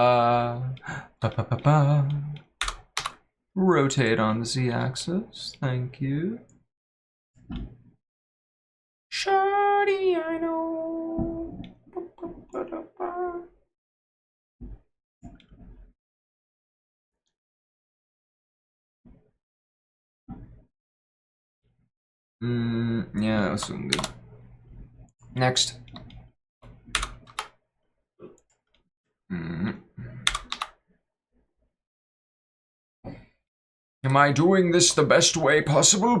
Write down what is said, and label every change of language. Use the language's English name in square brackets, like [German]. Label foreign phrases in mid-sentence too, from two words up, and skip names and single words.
[English] Ba ba ba ba. Rotate on the z-axis. Thank you. Shawty, I know. Ba, ba, ba, da, ba. Yeah, that was looking good. Next. Am I doing this the best way possible?